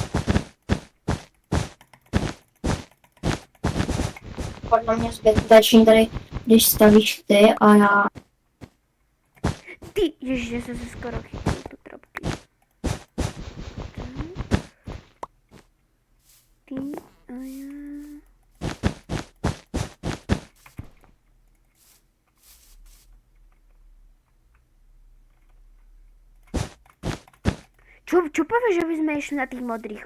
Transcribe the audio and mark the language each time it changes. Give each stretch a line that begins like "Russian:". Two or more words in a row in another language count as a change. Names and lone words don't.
Czech: Podle mě zbytečný tady, když stavíš ty a já... Ty, ježiš,
Slovak: ja som sa skoro chytil do trapky. Ty a ja... Čo povieš, že by sme išli na tých modrých?